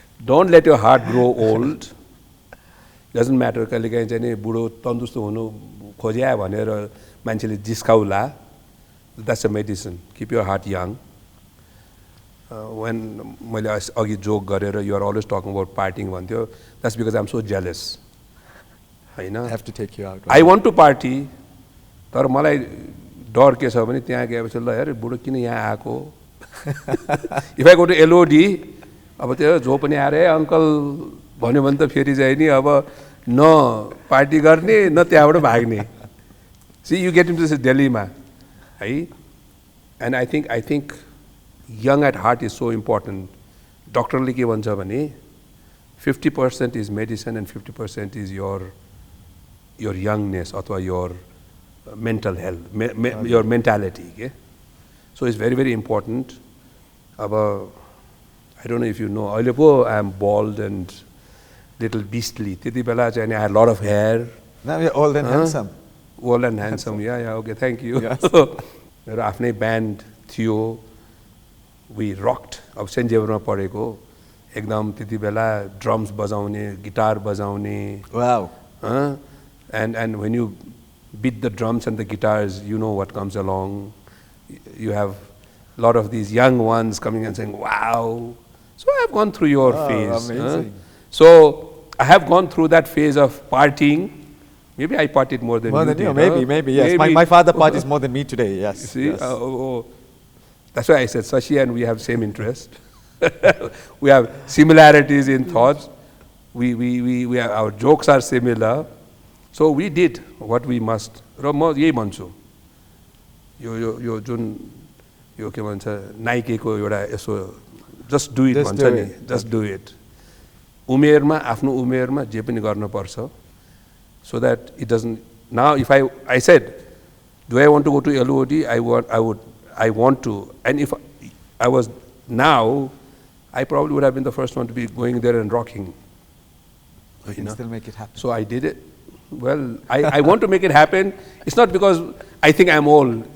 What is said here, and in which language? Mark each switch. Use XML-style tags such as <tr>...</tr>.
<en>don't let your heart grow old doesn't matter</en> <ne>कहिलेकाहीँ चाहिँ नि बुढो तन्दुरुस्त हुनु खोज्या भनेर मान्छेले जिस्काउला</ne> <en>that's a medicine keep your heart young when</en> <ne>मैले अघि जोक गरेर</ne> <en>you are always talking about partying</en> <ne>भन्थ्यो</ne> <en>that's because I'm so jealous हैन I have to take you out I want to party</en> <ne>तर मलाई डर के छ भने त्यहाँ गएपछि ल यार बुढो किन यहाँ आको</ne> <en>if I go to LOD</en> <ne>अब त्यो जो पनि आरे अंकल भन्यो भने त फेरि चाहिँ नि अब न पार्टी गर्ने न त्यहाँबाट भाग्ने.</ne> <en>See, you get into this dilemma, right? And I think young at heart is so important. Doctorले</en> <ne>के भन्छ भने</ne> <en>50% is medicine and 50% is your youngness अथवा your mental health, your mentality. Okay? So it's very, very important. अब I don't know if you know,</en> <ne>अहिले पो</ne> <en>I am bald and little beastly.</en> <ne>त्यति बेला चाहिँ</ne> <en>I had a lot of hair. Now you're old and handsome. Old and handsome, yeah, okay, thank you. Yes.</en> <ne>मेरो आफ्नै band थियो.</ne> <en>We rocked.</en> <ne>अब saint जेभियरमा पढेको एकदम त्यति बेला ड्रम्स बजाउने, गिटार बजाउने.</ne> <en>Wow. And when you beat the drums and the guitars, you know what comes along. You have a lot of these young ones coming and saying, wow. So I have gone through your phase. Amazing. So I have gone through that phase of partying. Maybe I partied more than you did. Maybe, yes. My father parties more than me today, yes. See? Yes. That's why I said Sashi and we have same interest. We have similarities in thoughts. We have, our jokes are similar. So we did what we must.</en> <ne>र म यही भन्छु. यो जुन यो के भन्छ नाइकेको एउटा यसो</ne> <en>just do it</en> <ne>भन्छ नि.</ne> <en>Just do it.</en> <ne>उमेरमा आफ्नो उमेरमा जे पनि गर्नुपर्छ.</ne> <en>So that it doesn't. Now, if I said, do I want to go to LOD? I want to. And if I was now, I probably would have been the first one to be going there and rocking. You can still make it happen. So I did it. Well, I want to make it happen. It's not because I think I'm old.</en>